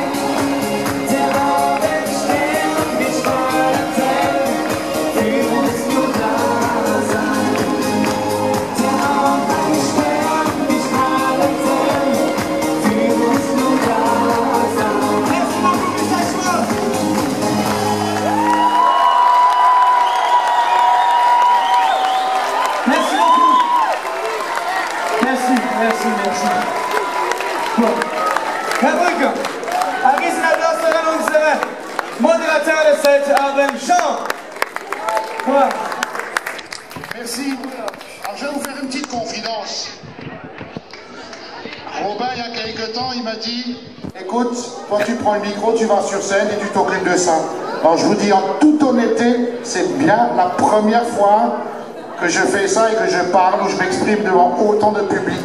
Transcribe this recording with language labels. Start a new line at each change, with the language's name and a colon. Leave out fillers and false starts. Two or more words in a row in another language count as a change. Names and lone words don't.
German: Der Abendstern, wir strahlen hell, für uns nur da sein. Der Abendstern, wir strahlen hell, für uns nur da sein.
French: Merci beaucoup,
German: bis nächstes Mal.
French: Merci beaucoup. Merci, merci, merci.
German: Gut. Herr Brücke, ein Riesenapplaus an unsere Moderateur
French: de cet
German: Abend, Jean.
French: Quoi? Merci. Alors, je vais vous faire une petite confidence. Robin, il y a quelque temps, il m'a dit écoute, toi tu prends le micro, tu vas sur scène et tu t'occupes de ça. Alors je vous dis en toute honnêteté, c'est bien la première fois que je fais ça et que je parle ou je m'exprime devant autant de public.